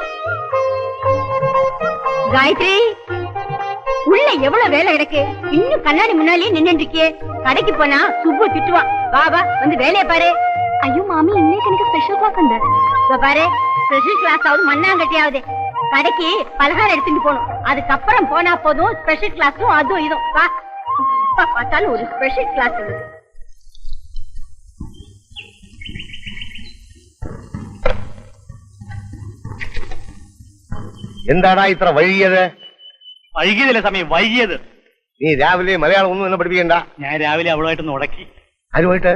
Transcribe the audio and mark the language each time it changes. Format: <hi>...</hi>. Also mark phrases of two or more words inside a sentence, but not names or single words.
<ta>காயத்ரி உள்ள எவ்வளவு வேலை கிடக்கு இன்னும் கண்ணாடி முன்னாலேயே நின்று இருக்கியே கடைக்கு போனா சுப்பு திட்டுவான் வா வா வந்து வேலையை பாரு ஐயோ மாமி இன்னைக்கு எனக்கு</ta> <en>special class</en> <ta>உண்டு இதோ பாரு</ta> <en>special class</en> <ta>ஆகுது மண்ணாங்கட்டியாவது கடைக்கு பலகாரம் எடுத்துட்டு போகணும் அதுக்கப்புறம் போனா போதும்</ta> <en>special classum</en> <ta>அதுவும் இதுவும் வா பார்த்தாலும் ஒரு</ta> <en>special class</en> <ta>இருக்கு</ta> <ml>എന്താടാ ഇത്ര വൈകിയത് വൈകിയതല്ല സമയം വൈകിയത് നീ രാവിലെ മലയാളം ഒന്നും എന്നെ പഠിപ്പിക്കണ്ട ഞാൻ രാവിലെ അവളുമായിട്ടൊന്ന് ഉടക്കി ആരുമായിട്ട്</ml>